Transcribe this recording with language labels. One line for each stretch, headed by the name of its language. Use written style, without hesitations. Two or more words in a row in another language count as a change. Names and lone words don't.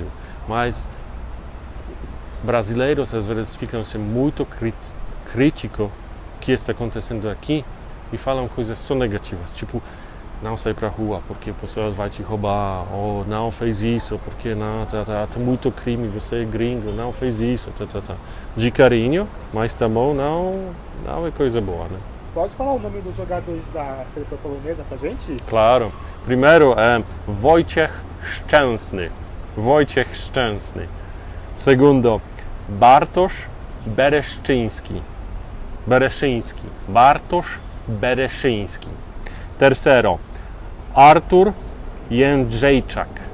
Portuguese: Mas brasileiros às vezes ficam muito críticos que está acontecendo aqui e falam coisas só negativas, tipo, não sei para a rua, porque a pessoa vai te roubar, ou não fez isso, porque não, tem muito crime, você é gringo, não fez isso, De carinho, mas também não é coisa boa, né? Pode falar o nome dos jogadores da seleção polonesa pra gente? Claro. Primeiro é Wojciech Szczęsny. Wojciech Szczęsny. Segundo, Bartosz Bereszyński. Bartosz Bereszyński. Tercero, Artur Jędrzejczak.